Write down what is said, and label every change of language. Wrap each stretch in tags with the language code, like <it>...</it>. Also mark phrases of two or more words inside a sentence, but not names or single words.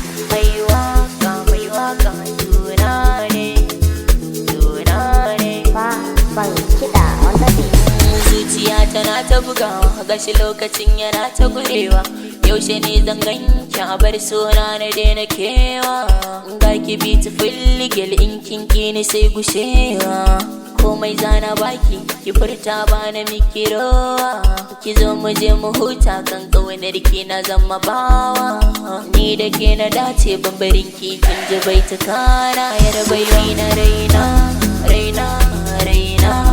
<ha>Mai waka, mai waka, juna ne, juna ne. Fa, fan kiɗa</ha> <en>on the beat.</en> <ha>Zuciya tana ta bugawa, gashi lokacin yana ta gurewa. Yaushe ne zan ganki a bar suna na daina kewa? Ga ki</ha> <en>beautiful girl,</en> <ha>in kin ƙi ni sai gushewa. Komai zana baki, ki furta ba na miki rowa. Ki zo mu je mu huta, kan ƙaunar ki na zama bawa. Ni da ke na dace, ban barin ki, kin ji baituka na. Yar baiwa na raina, raina, raina.</ha>